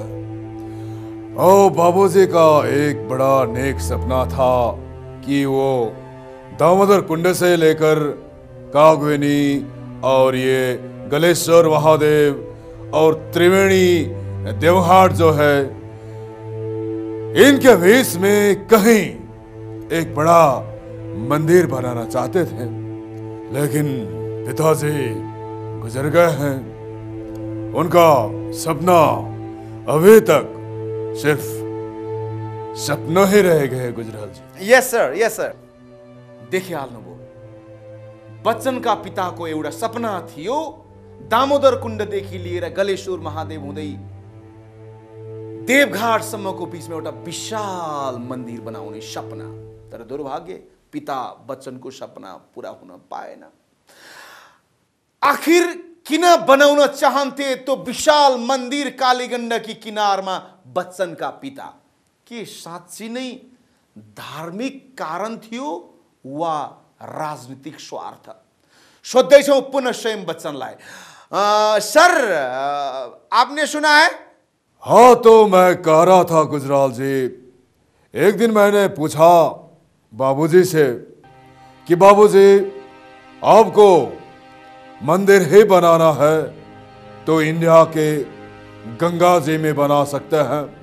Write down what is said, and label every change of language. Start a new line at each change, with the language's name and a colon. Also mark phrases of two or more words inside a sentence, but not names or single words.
Hindi: और बाबूजी का एक बड़ा नेक सपना था कि वो दामोदर कुंड से लेकर कागवेनी और ये गलेश्वर महादेव और त्रिवेणी देवघाट जो है, इनके बीच में कहीं एक बड़ा मंदिर बनाना चाहते थे, लेकिन पिताजी गुजर गए हैं। उनका सपना अभी तक सिर्फ सपना ही रह गए गुजराल जी।
English: yes sir, yes sir.
Nepali: देखिए हाल्नुभयो, बच्चनका पिताको एउटा सपना थियो दामोदर कुण्डदेखि लिएर गलेश्वर महादेव हुँदै देवघाटसम्मको बीचमा एउटा विशाल मन्दिर बनाउने सपना। तर दुर्भाग्य, पिता बच्चनको सपना पूरा हुन पाएन। आखिर किन बनाउन चाहन्थे त्यो विशाल मन्दिर कालीगण्डकी किनारमा बच्चनका पिता? के साँच्चै नै धार्मिक कारण थियो वा राजनीतिक स्वार्थ? सोध्दैछौँ पुनः स्वयं बच्चनलाई।
Hindi: सर, आपने सुना है? हाँ, तो मैं कह रहा था गुजराल जी, एक दिन मैंने पूछा बाबूजी से कि बाबूजी, आपको मंदिर ही बनाना है तो इंडिया के गंगा जी में बना सकते हैं,